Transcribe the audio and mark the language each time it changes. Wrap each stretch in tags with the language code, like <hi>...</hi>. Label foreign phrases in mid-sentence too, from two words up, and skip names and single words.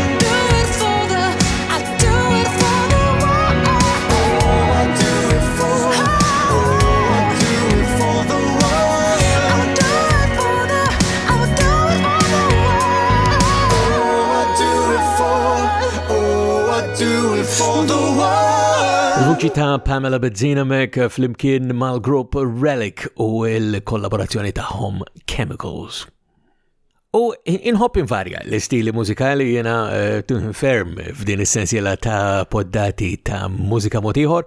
<en>I do it for the, I do it for the one. Oh, I do it for, oh, I do it for the one. I would do it for the, I would do it for the one. Oh, I do it for, oh, I do it for the one.</en> <mt>Il-vuċi ta' Pamela Benzina mek flimkien mal-grupp Relic u l-kollaborazzjoni tagħhom Chemicals. U inħobb invarja l-istili mużikali jena ferm f'din is-sensiela ta' poddati ta' mużika mod ieħor.</mt>